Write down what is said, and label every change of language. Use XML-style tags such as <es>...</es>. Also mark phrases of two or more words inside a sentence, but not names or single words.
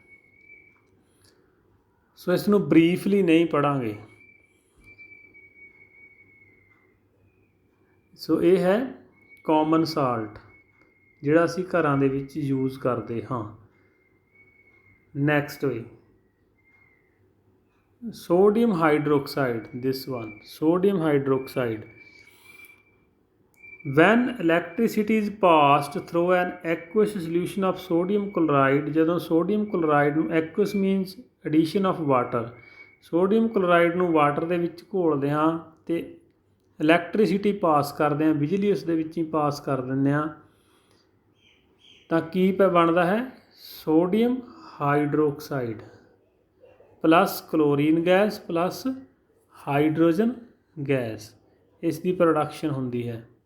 <pa>ਸੋ ਇਸ ਨੂੰ ਬਰੀਫਲੀ ਨਹੀਂ ਪੜ੍ਹਾਂਗੇ। ਸੋ ਇਹ ਹੈ</pa> <en>common salt</en> <pa>ਜਿਹੜਾ ਅਸੀਂ ਘਰਾਂ ਦੇ ਵਿੱਚ ਯੂਜ਼ ਕਰਦੇ ਹਾਂ।</pa> <en>next way sodium hydroxide. This one, sodium hydroxide. When electricity is passed through an aqueous solution of sodium chloride, ਜਦੋਂ sodium chloride ਨੂੰ aqueous means addition of water, sodium chloride</en> <pa>ਨੂੰ ਵਾਟਰ ਦੇ ਵਿੱਚ ਘੋਲਦੇ ਹਾਂ ਤੇ</pa> <en>electricity pass</en> <pa>ਕਰਦੇ ਹਾਂ, ਬਿਜਲੀ ਉਸ ਦੇ ਵਿੱਚ ਹੀ ਪਾਸ ਕਰ ਦਿੰਦੇ ਹਾਂ ਤਾਂ ਕੀ ਬਣਦਾ ਹੈ</pa> <en>sodium hydroxide plus chlorine gas plus hydrogen gas,</en> <pa>ਇਸ ਦੀ ਪ੍ਰੋਡਕਸ਼ਨ ਹੁੰਦੀ ਹੈ।</pa>